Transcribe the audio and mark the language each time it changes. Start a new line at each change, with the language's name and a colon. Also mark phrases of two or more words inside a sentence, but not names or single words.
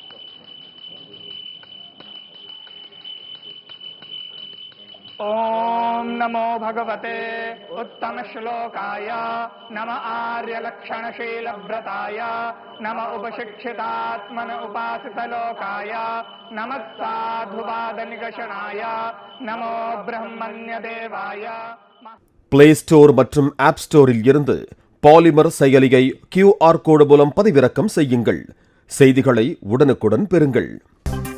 Sanskrit: ओम ॐ नमो भगवते उत्तमश्लोकाय नम आर्यलक्षणशीलव्रताय नम उपशिक्षितात्मन उपासितलोकाय नमः साधुवादनिगषणाय नमो ब्रह्मण्यदेवाय।
Tamil: பிளே ஸ்டோர் மற்றும் ஆப் ஸ்டோரில் இருந்து பாலிமர் செயலியை
English: QR code
Tamil: மூலம் பதிவிறக்கம் செய்யுங்கள். செய்திகளை உடனுக்குடன் பெறுங்கள்.